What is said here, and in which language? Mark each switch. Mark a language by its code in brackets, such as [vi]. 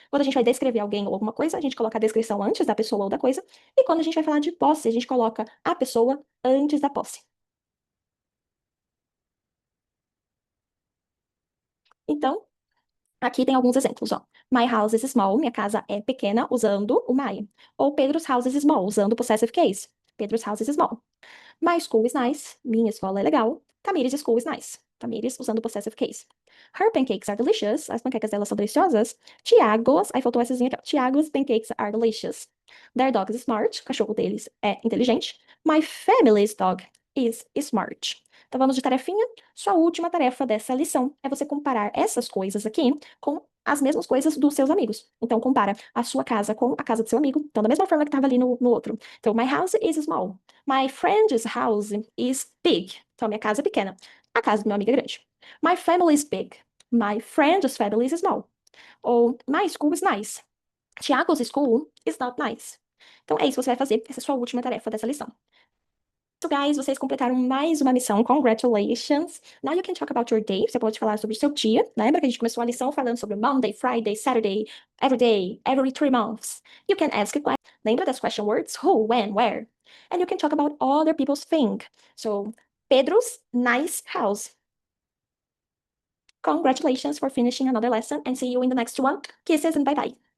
[pt] Quando a gente vai descrever alguém ou alguma coisa, a gente coloca a descrição antes da pessoa ou da coisa. E quando a gente vai falar de posse, a gente coloca a pessoa antes da posse. Então, aqui tem alguns exemplos, ó. [en] My house is small, [pt] minha casa é pequena, usando o my. [en] Ou Pedro's house is small, [pt] usando o possessive case. [en] Pedro's house is small. My school is nice. [pt] Minha escola é legal. [en] Tamires' school is nice. [pt] Tamires usando o possessive case. [en] Her pancakes are delicious. [pt] As panquecas dela são deliciosas. Tiago's, aí faltou essazinha aqui, ó. [en] Tiago's pancakes are delicious. Their dog is smart. [pt] O cachorro deles é inteligente. [en] My family's dog is smart. [pt] Então vamos de tarefinha. Sua última tarefa dessa lição é você comparar essas coisas aqui com as mesmas coisas dos seus amigos. Então compara a sua casa com a casa do seu amigo. Então da mesma forma que estava ali no outro. Então [en] my house is small. My friend's house is big. [pt] Então, minha casa é pequena. A casa do meu amigo é grande. [en] My family is big. My friend's family is small. Ou, my school is nice. Tiago's school is not nice. [pt] Então, é isso que você vai fazer. Essa é a sua última tarefa dessa lição. [en] So, guys, [pt] vocês completaram mais uma missão. [en] Congratulations. Now you can talk about your day. [pt] Você pode falar sobre o seu dia. Lembra que a gente começou a lição falando sobre [en] Monday, Friday, Saturday, every day, every 3 months. You can ask a question. [pt] Lembra das question words? [en] Who, when, where? And you can talk about other people's thing. So, Pedro's nice house. Congratulations for finishing another lesson and see you in the next one. Kisses and bye-bye.